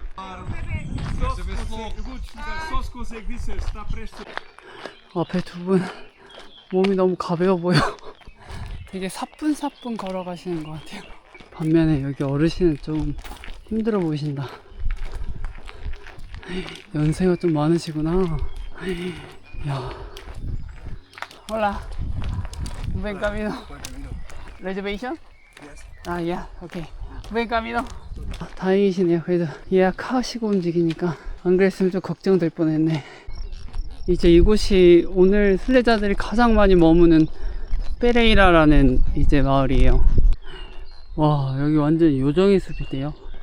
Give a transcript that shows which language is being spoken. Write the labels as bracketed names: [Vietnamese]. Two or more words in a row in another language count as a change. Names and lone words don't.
[Korean] 앞에 두 분 몸이 너무 가벼워 보여. 되게 사뿐사뿐 걸어가시는 것 같아요. 반면에 여기 어르신은 좀 힘들어 보이신다. 연세가 좀 많으시구나. 야. [Spanish] Hola. Buen camino. Reservation? [English] Yeah. Okay. [Spanish] Buen camino. [Korean] 다행이시네요. 그래도 예약하시고 움직이니까. 안 그랬으면 좀 걱정될 뻔했네. 이제 이곳이 오늘 순례자들이 가장 많이 머무는 페레이라라는 이제 마을이에요. 와, 여기 완전 요정의 숲이네요.